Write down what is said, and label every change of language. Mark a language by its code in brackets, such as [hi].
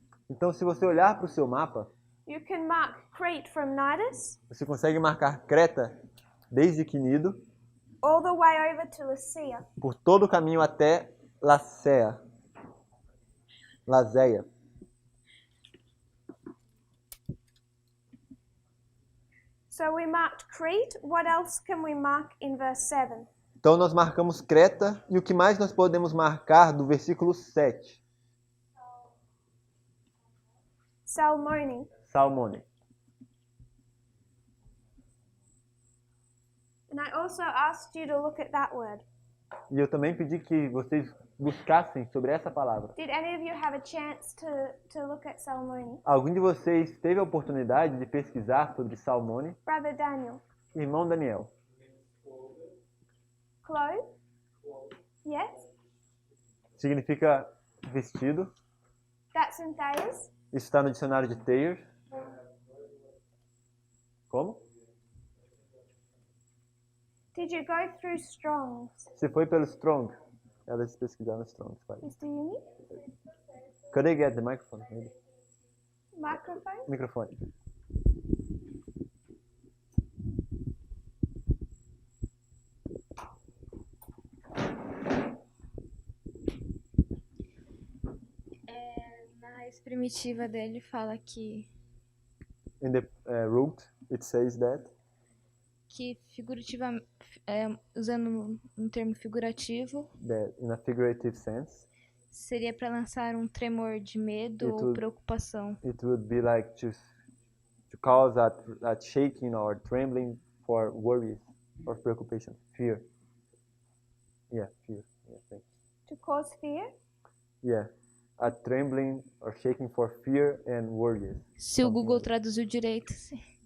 [pt] Então, se você olhar para o seu mapa, [en] you can mark Crete from Cnidus [pt] você consegue marcar Creta desde Quinido [en] all the way over to Lycia. [pt] por todo o caminho até Lazeia. [en] So we marked Crete. What else can we mark in verse 7? [pt] Então nós marcamos Creta e o que mais nós podemos marcar do versículo 7? [en] Salmone. [pt] Salmone. [en] And I also asked you to look at that word. [pt] E eu também pedi que vocês buscassem sobre essa palavra. [en] Did any of you have a chance to look at Salmone? [pt] Algum de vocês teve a oportunidade de pesquisar sobre Salmone? [en] Brother Daniel. [pt] Irmão Daniel. [en] Clothes? Yes? [pt] Significa vestido. [en] That's in Thayers. [pt] Isso está no dicionário de Thayer. Como? [en] Did you go through Strong's? [pt] Você foi pelo Strong. Elas pesquisaram no Strong. [en] Is do you need Could I get the microphone? Maybe? microphone? [pt] Microfone. Na raiz primitiva dele fala que [en] In the root, it says that. [pt] figurativa, usando um termo figurativo, [en] That in a figurative sense, [pt] seria para lançar um tremor de medo [en] It [pt] ou [en] would- [pt] preocupação. [en] it would be like to cause a shaking or trembling for worries or preoccupation, fear. Yeah, fear. Yeah, thanks. To cause fear? Yeah, a trembling or shaking for fear and worries. [pt] Se o Google traduziu direito, sim.